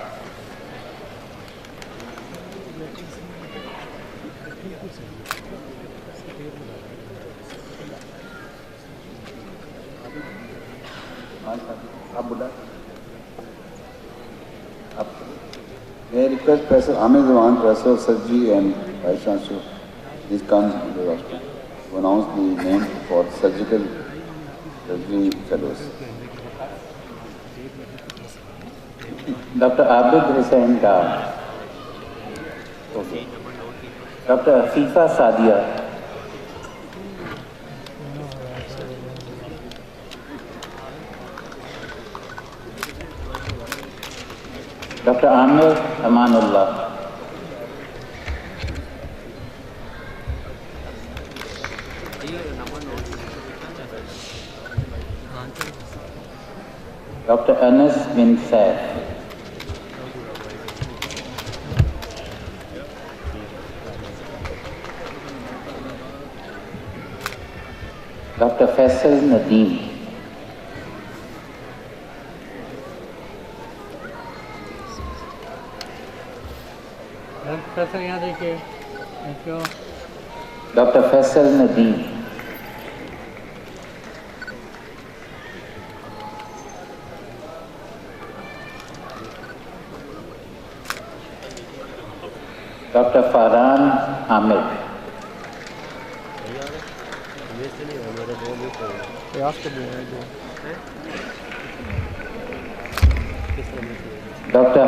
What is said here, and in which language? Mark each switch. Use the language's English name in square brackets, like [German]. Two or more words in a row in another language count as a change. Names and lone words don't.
[English] May I request Professor Ahmed Zaman, Professor of Surgery and Vice Chancellor, please come to the rostrum to announce the name for surgical surgery fellows. Dr. Abid Hussain Dar. Okay. Dr. Afifa Sadia. Dr. Amir Amanullah. Dr. Anas bin Saif. Dr. Faisal Nadeem. [Hindi] प्रोफेसर यहाँ देखिए। [English] Thank you. Dr. Faisal Nadeem. Dr. Farhan Ahmed. Dr.